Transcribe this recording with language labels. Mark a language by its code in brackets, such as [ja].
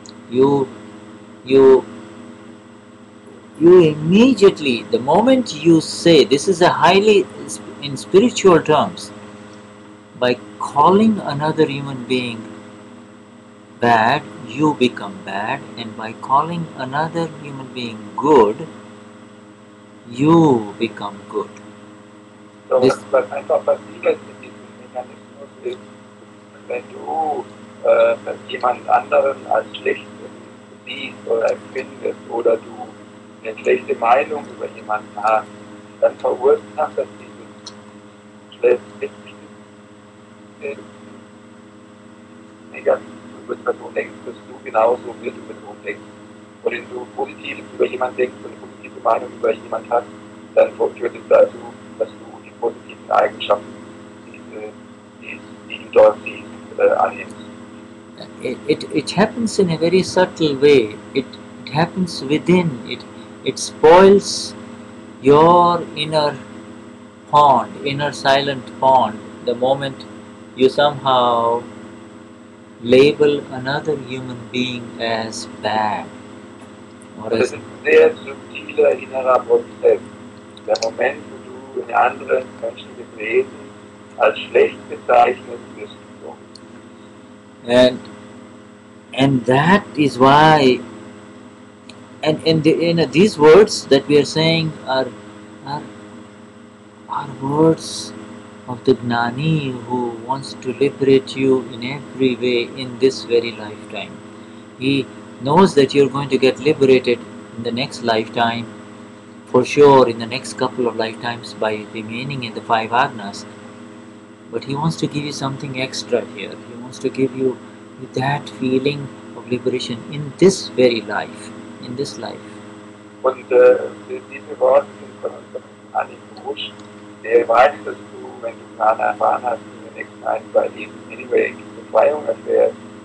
[en] You, you, you immediately, the moment you say, this is a highly, in spiritual terms, by calling another human being bad, you become bad, and by calling another human being good, you become good. So This, [de] was einfach passiert in diesem Mechanismus ist, wenn du jemand anderen als schlecht siehst oder empfindest oder du eine schlechte Meinung über jemanden hast, dann verursacht das dieses schlechte negativ über die Person denkst, dass du genauso über die Person denkst. Und wenn du positiv über jemanden denkst und eine positive Meinung über jemanden hast, dann führt es dazu, dass du die positiven Eigenschaften, die du dort siehst, annimmst. [en] it happens in a very subtle way. It happens within. It spoils your inner pond, inner silent pond, the moment you somehow label another human being as bad. Or [de] Und das [en] as, [de] ist ein sehr subtiler innerer Prozess. Der Moment, wo du einen anderen menschlichen Wesen als schlecht bezeichnest, wirst du so. [en] and that is why, these words that we are saying are, are words of the Gnani who wants to liberate you in every way in this very lifetime. He knows that you're going to get liberated in the next lifetime, for sure, in the next couple of lifetimes by remaining in the five agnas. But he wants to give you something extra here. He wants to give you that feeling of liberation in this very life, in this life. [de] Und diese Worte sind von unserem Gnani Purush, der weiß, dass du, wenn du Gnana erfahren hast, in den nächsten ein, zwei Leben [en] anyway [de] Befreiung erfährst.